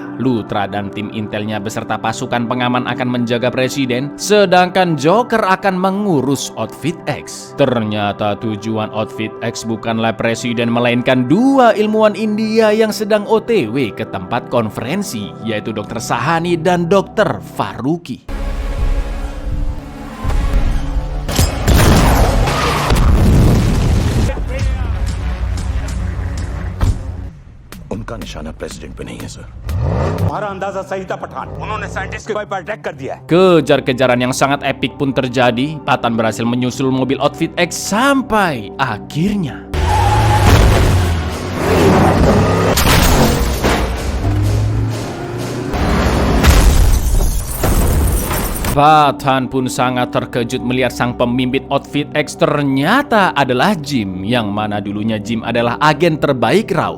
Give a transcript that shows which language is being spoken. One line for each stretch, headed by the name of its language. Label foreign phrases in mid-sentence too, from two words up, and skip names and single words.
Indonesian: Luthra dan tim intelnya beserta pasukan pengaman akan menjaga presiden, sedangkan Joker akan mengurus Outfit X. Ternyata tujuan Outfit X bukanlah presiden, melainkan dua ilmuwan India yang sedang OTW ke tempat konferensi, yaitu Dr. Sahani dan Dr. Faruqi.
Hindi: उनका निशाना प्रेसिडेंट पे नहीं है सर। हमारा अंदाजा सही था पठान, उन्होंने साइंटिस्ट के पर अटैक कर दिया है।
Indonesian: Kejar-kejaran yang sangat epik pun terjadi. Patan berhasil menyusul mobil Outfit X sampai akhirnya Patan pun sangat terkejut melihat sang pemimpin Outfit X ternyata adalah Jim, yang mana dulunya Jim adalah agen terbaik RAW.